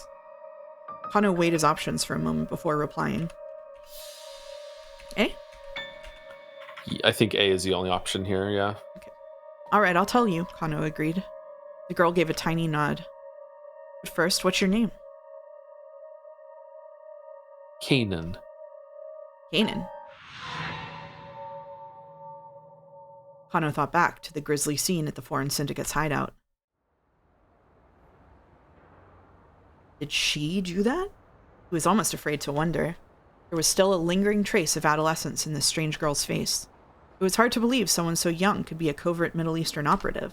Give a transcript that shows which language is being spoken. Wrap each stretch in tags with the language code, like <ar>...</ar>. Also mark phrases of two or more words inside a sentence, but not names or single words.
<en>Kano weighed his options for a moment before replying. A? I think A is the only option here, yeah. Okay. Alright, I'll tell you, Kano agreed. The girl gave a tiny nod. But first, what's your name? Kanan. Kanan. Kano thought back to the grisly scene at the Foreign Syndicate's hideout. Did she do that? He was almost afraid to wonder. There was still a lingering trace of adolescence in this strange girl's face. It was hard to believe someone so young could be a covert Middle Eastern operative.</en>